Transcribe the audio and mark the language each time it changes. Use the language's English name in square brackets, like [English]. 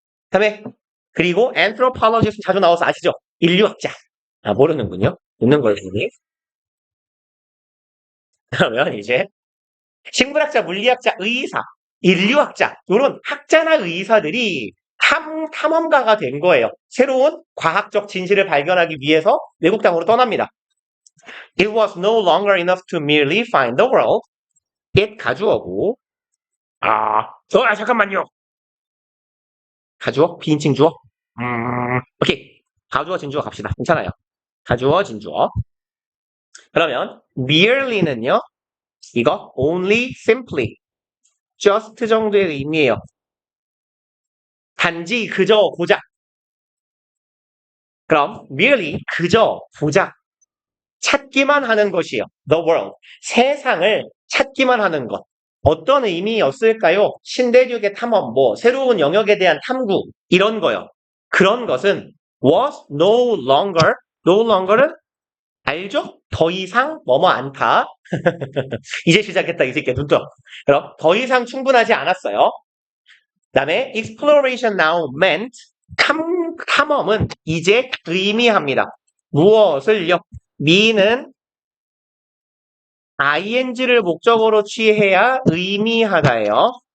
[Korean] 그다음에 그리고 anthropologist 자주 나와서 아시죠? 인류학자. 모르는군요. 있는 걸 보니. 그러면 이제 식물학자, 물리학자, 의사, 인류학자 이런 학자나 의사들이 탐험가가 된 거예요. 새로운 과학적 진실을 발견하기 위해서 외국 땅으로 떠납니다. [English] It was no longer enough to merely find the world. [Korean] It 가주어고 잠깐만요. 가주어? 비인칭 주어? 오케이. 가주어, 진주어 갑시다. 괜찮아요. 가주어, 진주어. 그러면 merely는요. 이거 [English] only, simply, just [Korean] 정도의 의미예요. 단지, 그저, 고작. 그럼 merely, 그저, 고작. 찾기만 하는 것이요. [English] The world. [Korean] 세상을 찾기만 하는 것. 어떤 의미였을까요? 신대륙의 탐험, 새로운 영역에 대한 탐구, 이런 거요. 그런 것은 [English] was no longer, no longer [Korean] 는 알죠? 더 이상 뭐뭐 않다. 이제 시작했다, 이 새끼야, 눈 떠. 그럼 더 이상 충분하지 않았어요. 그 다음에 [English] exploration now meant [Korean] 탐험은 이제 의미합니다. 무엇을요? me는 ing를 목적어로 취해야 의미하다예요.